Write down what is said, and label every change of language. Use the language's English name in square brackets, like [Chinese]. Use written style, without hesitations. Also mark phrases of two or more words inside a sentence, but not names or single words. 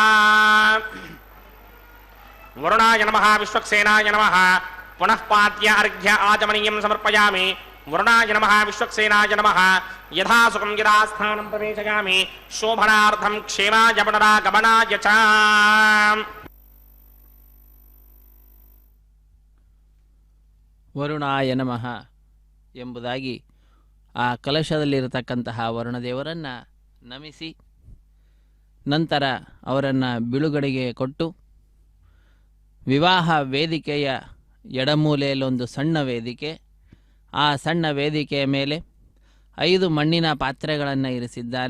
[Sanskrit] वरुणाय नमः विश्वक्सेनाय नमः पुनः पाद्य अर्घ्य आचमनीयं समर्पयामि वरुणाय नमः विश्वक्सेनाय नमः यथा सुखं यदा स्थानं प्रवेशयामि शोभनार्थं क्षेमाय पुनरागमनाय च ವರುಣಾಯ ನಮಃ [Kannada] ಎಂಬುದಾಗಿ ಆ ಕಲಶದಲ್ಲಿರತಕ್ಕಂತಹ ವರುಣದೇವರನ್ನು ನಮಿಸಿ ನಂತರ ಅವರನ್ನು ಬಿಳುಗಡೆಗೆ ಕೊಟ್ಟು ವಿವಾಹ ವೇದಿಕೆಯ ಎಡಮೂಲೆಯಲ್ಲೊಂದು ಸಣ್ಣ ವೇದಿಕೆ, ಆ ಸಣ್ಣ ವೇದಿಕೆಯ ಮೇಲೆ 5 ಮಣ್ಣಿನ ಪಾತ್ರೆಗಳನ್ನು ಇರಿಸಿದ್ದಾರೆ.